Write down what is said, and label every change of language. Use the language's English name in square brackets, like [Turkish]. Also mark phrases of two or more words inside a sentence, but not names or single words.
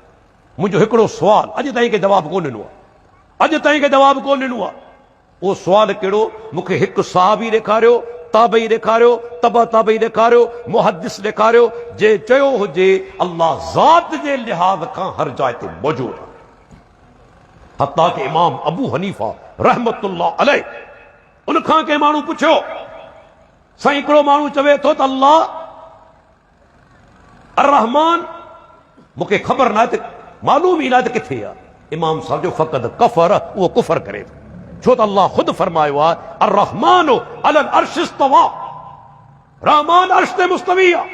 [Sindhi] मुंहिंजो हिकिड़ो सुवाल अॼु ताईं के जवाबु कोन ॾिनो आहे, अॼु ताईं के जवाबु कोन ॾिनो आहे। उहो सुवाल कहिड़ो, मूंखे हिकु सहाबी ॾेखारियो, ताबई ॾेखारियो, तबा ताबई ॾेखारियो, मुहद्दिस ॾेखारियो जे चयो हुजे अल्लाह ज़ात जे लिहाज़ खां हर जाइ ते मौजूदु आहे। हत्ता के इमाम अबू हनीफा [Arabic] رحمة الله عليه, [Sindhi] उनखां कंहिं माण्हू पुछियो, साईं हिकिड़ो माण्हू चवे थो त अल्लाह अर रहमान, मूंखे ख़बर न आहे त मालूम ई न आहे त किथे आहे। इमाम साहब जो फ़क़त कफ़र, उहो कुफ़र करे थो, छो त अल्लाह ख़ुदि फरमायो आहे [Arabic] الرحمن على العرش استوى, [Sindhi] रहमान अर्श ते मुस्तवी आहे।